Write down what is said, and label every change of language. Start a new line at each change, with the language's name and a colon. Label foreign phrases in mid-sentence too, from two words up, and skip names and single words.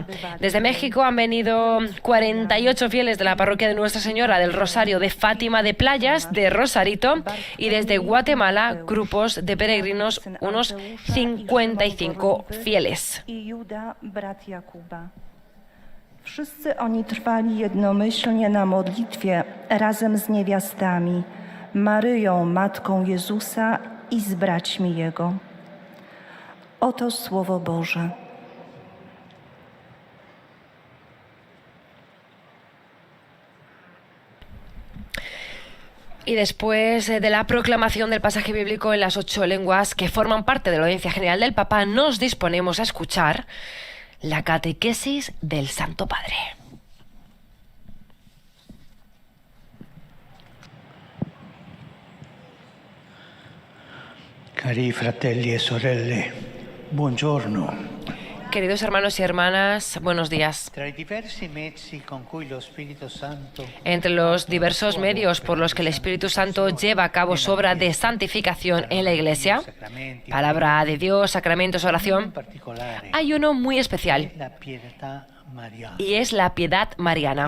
Spanish: Desde México han venido 48 fieles de la parroquia de Nuestra Señora del Rosario de Fátima de Playas, de Rosarito, y desde Guatemala grupos de peregrinos, unos 55 fieles.
Polish: Wszyscy oni trwali jednomyślnie na modlitwie razem z niewiastami, Maryją, matką Jezusa i z braćmi Jego. Oto Słowo Boże.
Spanish: Y después de la proclamación del pasaje bíblico en las 8 lenguas que forman parte de la audiencia general del Papa, nos disponemos a escuchar la catequesis del Santo Padre.
Italian: Cari fratelli e sorelle, buongiorno.
Spanish: Queridos hermanos y hermanas, buenos días. Entre los diversos medios por los que el Espíritu Santo lleva a cabo su obra de santificación en la Iglesia, palabra de Dios, sacramentos, oración, hay uno muy especial, y es la piedad mariana.